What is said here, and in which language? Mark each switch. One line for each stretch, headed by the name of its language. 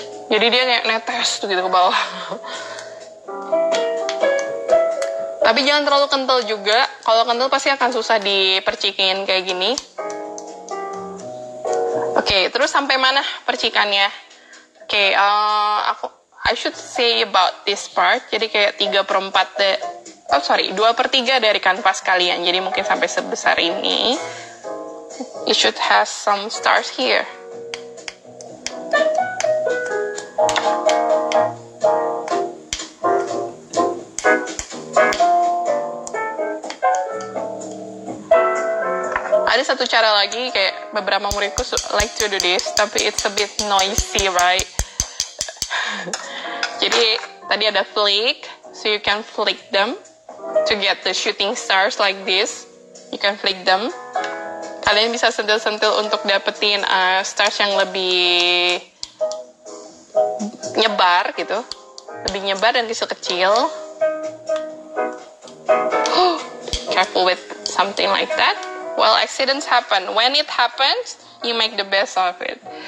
Indonesian: Jadi dia kayak netes tuh gitu ke bawah. Tapi jangan terlalu kental juga. Kalau kental pasti akan susah dipercikin kayak gini. Oke, terus sampai mana percikannya?
English: Oke, I should say about this part.
Indonesian: Jadi kayak 2/3 dari kanvas kalian. Jadi mungkin sampai sebesar ini.
English: You should have some stars here.
Indonesian: Ada satu cara lagi, kayak beberapa muridku
English: like to do this, tapi it's a bit noisy, right?
Indonesian: Jadi tadi ada
English: flick, so you can flick them to get the shooting stars like this. You can flick them.
Indonesian: Kalian bisa sentil-sentil untuk dapetin stars yang lebih nyebar gitu, lebih nyebar dan kecil-kecil.
English: Careful with something like that. Well, accidents happen. When it happens, you make the best of it.